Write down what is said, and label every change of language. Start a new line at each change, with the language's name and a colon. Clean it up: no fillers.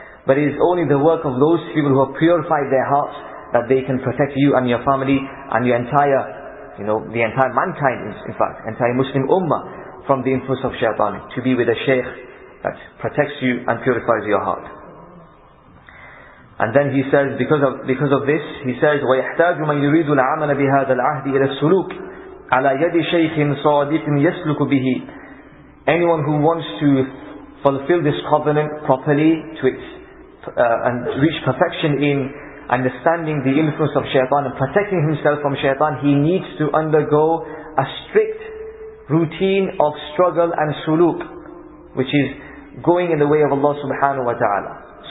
English: But it is only the work of those people who have purified their hearts that they can protect you and your family and your entire, the entire mankind, in fact, entire Muslim ummah from the influence of shaytaan, to be with a shaykh that protects you and purifies your heart. And then he says,
Arabic: because of this, he says, وَيَحْتَاجُ مَنْ يُرِيدُ الْعَمَلَ بِهَذَا الْعَهْدِ إِلَى السُّلُوكِ عَلَى يَدِ شَيْخٍ صَادِقٍ يَسْلُكُ بِهِ.
English: Anyone who wants to fulfill this covenant properly and reach perfection in understanding the influence of shaytaan and protecting himself from shaytaan, he needs to undergo a strict routine of struggle and suluk, which is going in the way of Allah subhanahu wa ta'ala.